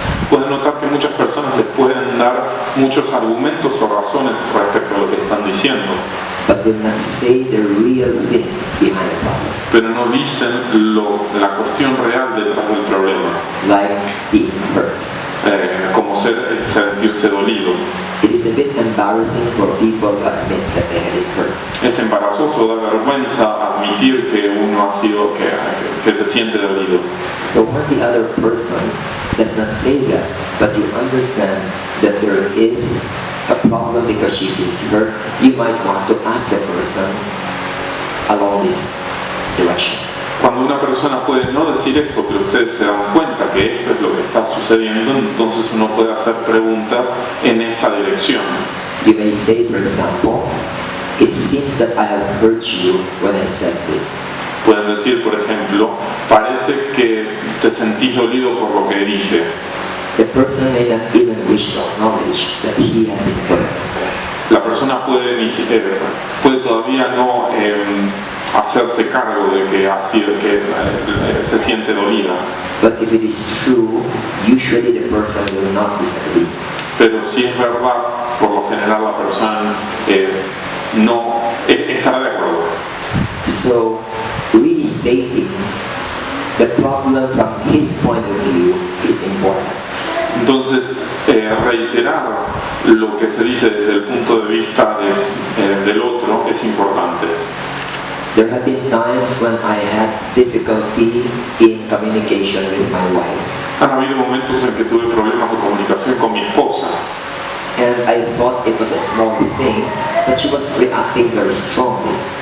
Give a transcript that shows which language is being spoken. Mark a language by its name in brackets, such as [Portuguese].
[Spanish] Pueden notar que muchas personas les pueden dar muchos argumentos o razones respecto a lo que están diciendo, [English] but will not say the real thing behind the problem. [Spanish] pero no dicen la cuestión real detrás del problema, [English] Like being hurt. [Spanish] como sentirse dolido. [English] It is a bit embarrassing for people to admit that they have been hurt. [Spanish] Es embarazoso, da vergüenza admitir que uno ha sido, que se siente dolido. [English] So when the other person does not say that, but you understand that there is a problem because she feels hurt, you might want to ask the person along this direction. [Spanish] Cuando una persona puede no decir esto, pero ustedes se dan cuenta que esto es lo que está sucediendo, entonces uno puede hacer preguntas en esta dirección. [English] You may say, for example, it seems that I have hurt you when I said this. [Spanish] Pueden decir, por ejemplo, parece que te sentís dolido por lo que dije. [English] The person may not even wish to acknowledge that he has been hurt. [Spanish] La persona puede todavía no hacerse cargo de que se siente dolida. [English] But if it is true, usually the person will not disagree. [Spanish] Pero si es verdad, por lo general la persona no estará de acuerdo. [English] So, restating the problem from his point of view is important. [Spanish] Entonces, reiterar lo que se dice desde el punto de vista del otro es importante. [English] There have been times when I had difficulty in communication with my wife, [Spanish] Han habido momentos en que tuve problemas de comunicación con mi esposa [English] and I thought it was a small thing, but she was reacting very strongly.